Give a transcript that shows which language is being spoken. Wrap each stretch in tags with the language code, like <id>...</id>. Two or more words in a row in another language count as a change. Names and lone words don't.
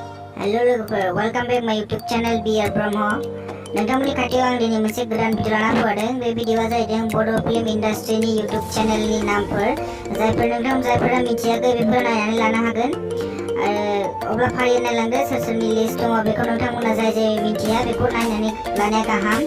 <en>Hello logoफोर, welcome back my YouTube channel BR Brahmo.</en> <brx>नोंथांमोननि खाथियाव आं दिनै मोनसे गोदान भिडिअ लाना फैदों। बे भिडिअआ जाहैदों बड'</brx> <en>film industry</en> <brx>YouTube चेनेलनि नामफोर। जायफोरा मिथियाखै बेफोर नायनानै लानो हागोन। अब्ला फारियै नायलांदो सोर सोरनि लिस्ट दङ बेखौ नोंथांमोना जाय मिथिया बेखौ नायनानै लानाया गाहाम।</brx>